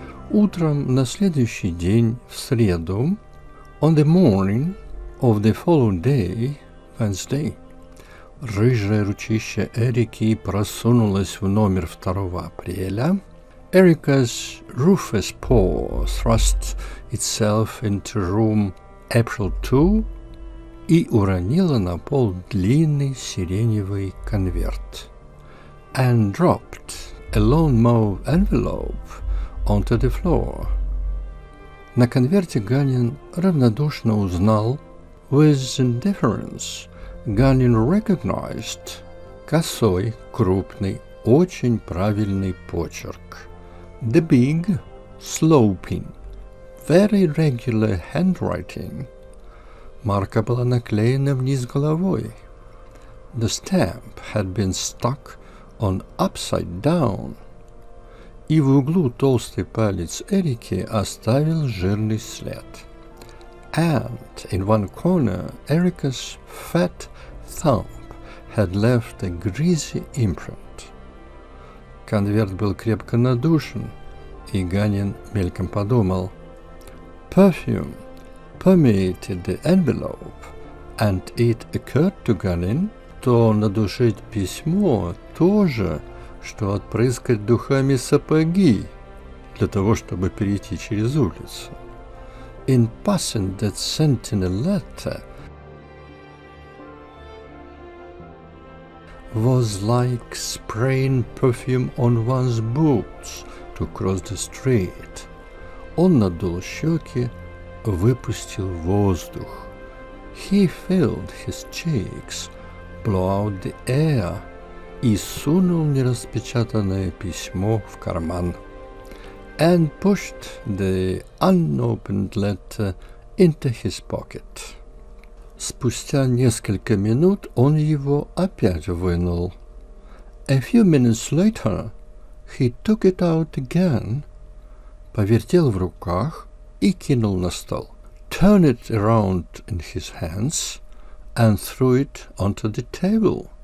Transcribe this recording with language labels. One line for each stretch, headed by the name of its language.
Russian: Утром на следующий день, в среду,
English: on the morning of the following day, Wednesday,
Russian: рыжее ручище Эрики просунулось в номер 2 апреля.
English: Erica's rufous paw thrust itself into room April 2
Russian: и уронила на пол длинный сиреневый конверт.
English: And dropped a long mauve envelope onto the floor.
Russian: На конверте Ганин равнодушно узнал,
English: with indifference, Ганин recognized,
Russian: косой, крупный, очень правильный почерк.
English: The big, sloping, very regular handwriting.
Russian: Марка была наклеена вниз головой.
English: The stamp had been stuck on upside down.
Russian: И в углу толстый палец Эрики оставил жирный след.
English: And in one corner, Erica's fat thumb had left a greasy imprint.
Russian: Конверт был крепко надушен, и Ганин мельком подумал.
English: Perfume permeated the envelope, and it occurred to
Russian: Гаnin, то надушить письмо тоже, что отпрыскать духами сапоги для того, чтобы перейти через улицу.
English: In passing that sentinel letter was like spraying perfume on one's boots to cross the street.
Russian: Он надул щеки, выпустил воздух.
English: He filled his cheeks, blew out the air,
Russian: и сунул нераспечатанное письмо в карман.
English: And pushed the unopened letter into his pocket.
Russian: Спустя несколько минут он его опять вынул.
English: A few minutes later, he took it out again,
Russian: повертел в руках и кинул на стол.
English: Turned it around in his hands and threw it onto the table.